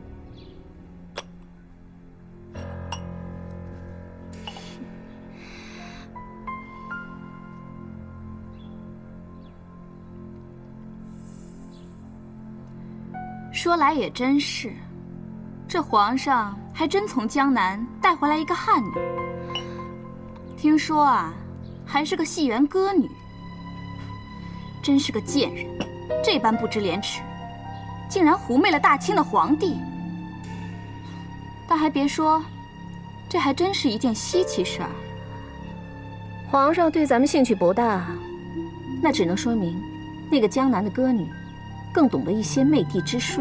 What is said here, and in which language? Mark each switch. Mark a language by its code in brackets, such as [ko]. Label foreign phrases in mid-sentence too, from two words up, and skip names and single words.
[zh] 说來也真是，這皇上還真從江南帶回來一個漢女，聽說啊，還是個戲園歌女。真是個賤人，這般不知廉恥，竟然狐媚了大清的皇帝。但還別說，這還真是一件稀奇事兒。皇上對咱們興趣不大，那只能說明那個江南的歌女更懂得一些媚地之術。